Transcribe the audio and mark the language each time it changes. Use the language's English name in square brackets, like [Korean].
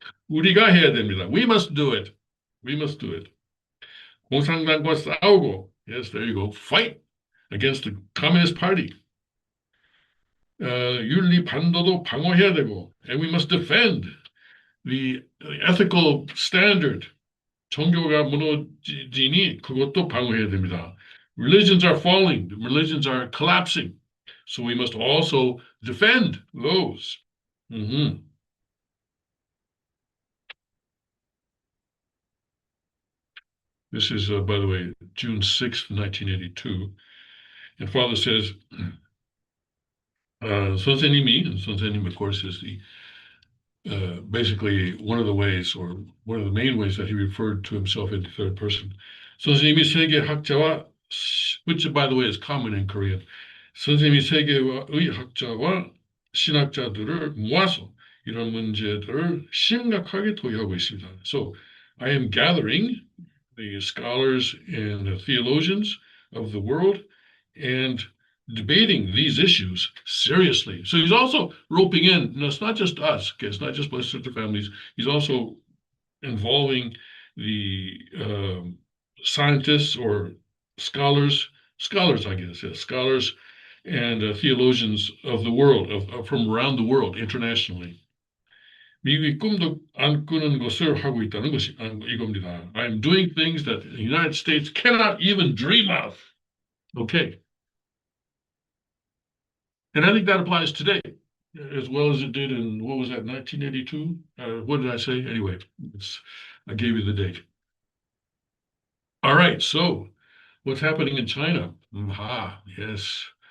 [Korean] 우리가 해야 됩니다. [English] We must do it. We must do it. [Korean] 공산당과 싸우고, [English] yes, there you go, fight against the Communist Party. [Korean] 윤리 반도도 방어해야 되고, [English] and we must defend the ethical standard. [Korean] 종교가 무너지니 그것도 방어해야 됩니다. [English] Religions are falling, religions are collapsing, so we must also defend those. This is, by the way, June 6th, 1982. And Father says, [Korean] 선생님이, [English] and 선생님, of course, is the basically one of the ways, or one of the main ways that he referred to himself in the third person. [Korean] 선생님이 세계 학자와, [English] which by the way is common in Korean. [Korean] 선생님이 세계의 학자와 신학자들을 모아서 이런 문제들을 심각하게 토의하고 있습니다. [English] So I am gathering the scholars and the theologians of the world and debating these issues seriously. So he's also roping in, it's not just us, okay? It's not just Blessed Sister families. He's also involving the scientists or scholars, I guess, yeah, scholars and theologians of the world, from around the world, internationally. [Korean] 미국이 꿈도 안 꾸는 것을 하고 있다는 것이 이겁니다. [English] I'm doing things that the United States cannot even dream of. Okay. And I think that applies today as well as it did in, what was that, 1982? What did I say? Anyway, I gave you the date. All right, so what's happening in China? Yes.